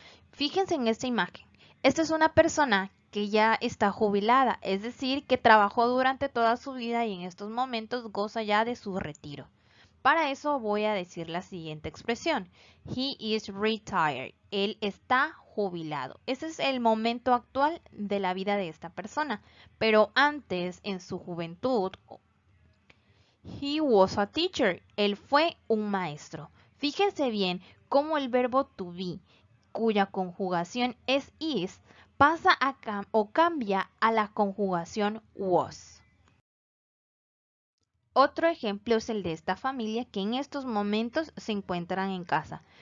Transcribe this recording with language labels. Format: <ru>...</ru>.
<es>Fíjense en esta imagen. Esta es una persona que ya está jubilada, es decir, que trabajó durante toda su vida y en estos momentos goza ya de su retiro. Para eso voy a decir la siguiente expresión.</es> <en>He is retired.</en> <es>Él está jubilado. Ese es el momento actual de la vida de esta persona. Pero antes, en su juventud,</es> <en>he was a teacher.</en> <es>Él fue un maestro. Fíjense bien cómo el verbo to be, cuya conjugación es is, pasa o cambia a la conjugación was. Otro ejemplo es el de esta familia que en estos momentos se encuentran en casa.</es>